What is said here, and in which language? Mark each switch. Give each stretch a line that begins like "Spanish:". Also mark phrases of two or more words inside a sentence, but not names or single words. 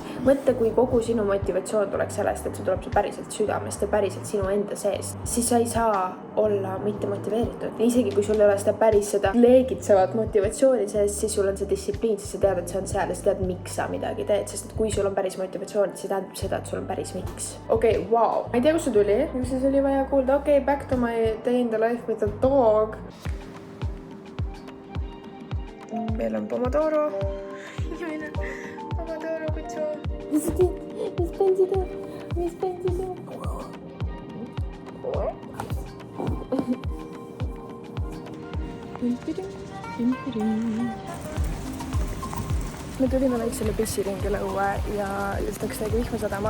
Estonian: Mõtle, kui kogu sinu motivatsioon tuleks sellest, et see tuleb see päriselt südamest ja päriselt sinu enda seest, siis sa ei saa olla mitte motiveeritud. Isegi kui sul ei ole seda päris seda leegitsevat motivatsiooni sees, siis sul on see distsipliin, siis sa tead, et see on seal ja sa tead, miks sa midagi teed, sest et kui sul on päris motivatsioon, siis see tähendab seda, et sul on päris miks. Okei, wow. Ma ei tea, kus see tuli, miks see oli vaja kuulda. Okei,
English: back to my day in the life with a dog.
Estonian: Meil on Pomodoro. Inimene, Pomodoro kutsu. Mis Benji teeb? Mis Benji teeb? Me tulime väiksele pissiringile õue ja just läks täiega vihma sadama.